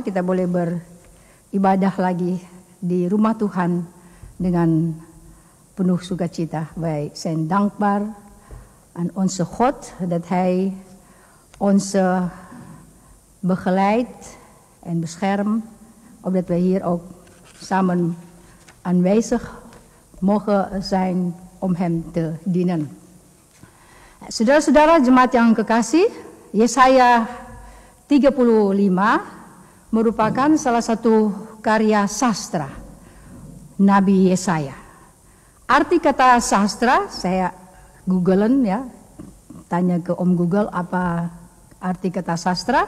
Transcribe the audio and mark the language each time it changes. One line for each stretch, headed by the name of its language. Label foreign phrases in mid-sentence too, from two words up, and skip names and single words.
Indonesian: Kita boleh beribadah lagi di rumah Tuhan dengan penuh sukacita.
Dutch: Wij zijn dankbaar aan onze God dat Hij ons begeleidt en beschermt, opdat wij hier ook samen aanwezig mogen zijn om Hem te dienen.
Indonesian: Saudara-saudara jemaat yang kekasih, Yesaya 35 merupakan salah satu karya sastra Nabi Yesaya. Arti kata sastra, saya googlen ya, tanya ke Om Google apa arti kata sastra.